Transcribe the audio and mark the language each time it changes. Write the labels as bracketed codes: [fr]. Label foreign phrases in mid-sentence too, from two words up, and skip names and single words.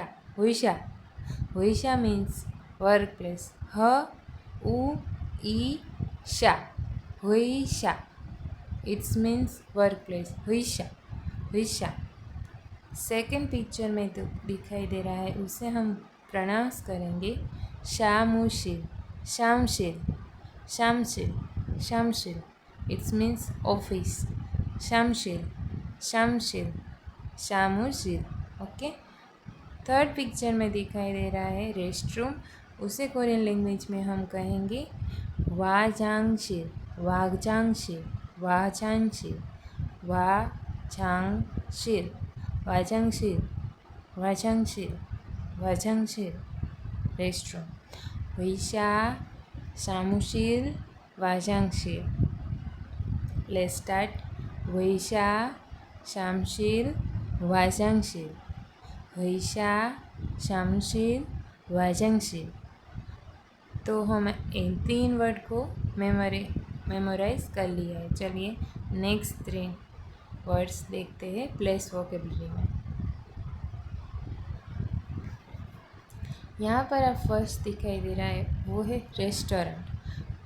[ko] 회사 회사 [en] means work place [hi] ह उ ई शा हुईशा [en] it's means work place [ko] 회사 회사 [en] second picture [hi] में तो दिखाई दे रहा है उसे हम प्रोनाउंस करेंगे [ko] 사무실 사무실 사무실 사무실 [en] it's means office [ko] 사무실 사무실 사무실 [hi] ओके। [en] third picture [hi] में दिखाई दे रहा है रेस्टरूम उसे [en] Korean language [hi] में हम कहेंगे [ko] 화장실 화장실 화장실 वाजांगशिल वा장실 화장실 화장실 restroom 의자 사무실 화장실 [en] Let's start [ko] 의자 사무실 화장실 의자 사무실 화장실 [hi] तो हम इन 3 वर्ड को मेमोराइज कर लिया है। चलिए [en] next 3 words [hi] देखते हैं [en] place vocabulary [hi] में। यहाँ पर आप फर्स्ट दिखाई दे रहा है वो है रेस्टोरेंट।